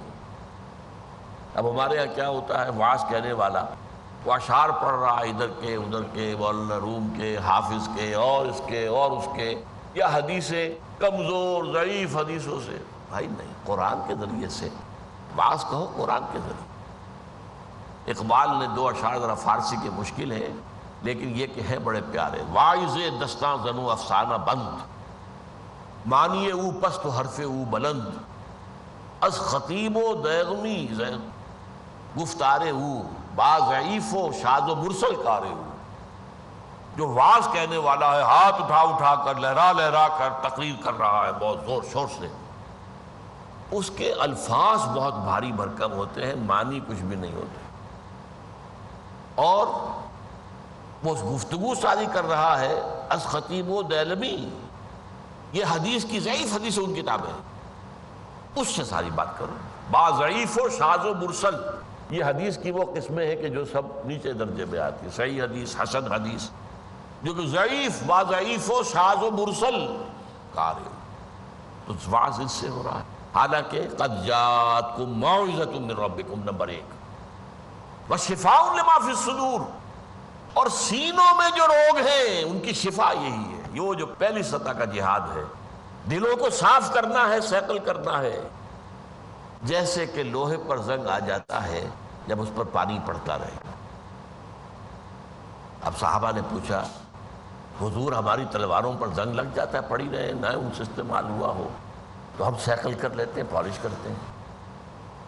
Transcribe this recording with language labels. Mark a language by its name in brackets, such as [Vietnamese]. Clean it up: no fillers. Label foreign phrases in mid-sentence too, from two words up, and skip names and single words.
[Urdu] اب ہمارے یہاں کیا ہوتا ہے، واعظ کہنے والا وہ اشعار پڑھ رہا ہے، ادھر کے ادھر کے، مولانا روم کے، حافظ کے، اور اس کے اور اس کے، یا حدیثیں کمزور ضعیف حدیثوں سے۔ بھائی نہیں، قرآن کے ذریعے سے واعظ کہو قرآن کے ذریعے۔ اقبال نے 2 اشعار ذرا فارسی کے مشکل ہیں لیکن یہ کہ ہیں بڑے پیارے۔ [Persian] واعظ دستاں زنو افسانہ بند، معنی او پست و حرف او بلند، از خطیب و دیغمی گفتار او، با ضعیف و شاذ و مرسل کار او۔ [Urdu] جو واعظ کہنے والا ہے ہاتھ اٹھا اٹھا کر، لہرا لہرا کر تقریر کر رہا ہے بہت زور شور سے، اس کے الفاظ بہت بھاری بھرکم ہوتے ہیں، معنی کچھ بھی نہیں ہوتے، اور وہ گفتگو ساری کر رہا ہے [Persian] از خطیب و دیلمی، [Urdu] یہ حدیث کی ضعیف حدیث ان کتابیں، اس سے ساری بات کرو۔ [Persian] با ضعیف و شاذ و مرسل، [Urdu] یہ حدیث کی وہ قسمیں ہیں کہ جو سب نیچے درجے میں آتی ہیں، صحیح حدیث، حسن حدیث، جو کہ ضعیف، [Persian] با ضعیف و شاذ و مرسل کار [Urdu] ہے، تو واعظ اس سے ہو رہا ہے۔ [Arabic] حالانکہ قد جاءتکم موعظۃ من ربکم نمبر 1، وشفاء لما فی الصدور، [Urdu] اور سینوں میں جو روگ ہیں ان کی شفا یہی ہے۔ یہ جو پہلی سطح کا جہاد ہے، دلوں کو صاف کرنا ہے، سیکل کرنا ہے، جیسے کہ لوہے پر زنگ آ جاتا ہے جب اس پر پانی پڑتا رہے۔ اب صحابہ نے پوچھا حضور ہماری تلواروں پر زنگ لگ جاتا ہے، پڑی رہے نہ ان سے استعمال ہوا ہو تو ہم سیکل کر لیتے ہیں، پالش کرتے ہیں۔